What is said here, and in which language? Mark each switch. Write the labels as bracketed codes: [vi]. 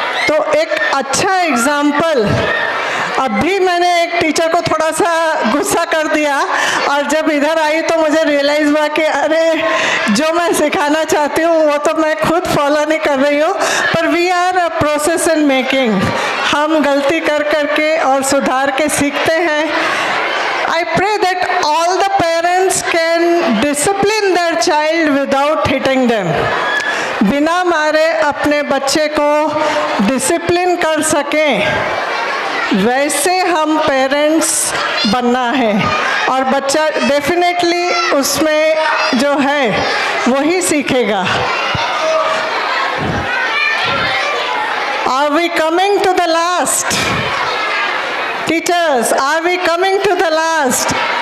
[hi] तो एक अच्छा एग्जाम्पल, अभी मैंने एक टीचर को थोड़ा सा गुस्सा कर दिया और जब इधर आई तो मुझे रियलाइज़ हुआ कि अरे जो मैं सिखाना चाहती हूँ वो तो मैं खुद फॉलो नहीं कर रही हूँ। पर [en] we are a process in making, [hi] हम गलती कर करके और सुधार के सीखते हैं। [en] I pray that all the parents can discipline their child without hitting them. [hi] बिना मारे अपने बच्चे को डिसिप्लिन कर सकें, वैसे हम पेरेंट्स बनना है और बच्चा डेफिनेटली उसमें जो है वही सीखेगा। [en] Are we coming to the last? Teachers, are we coming to the last?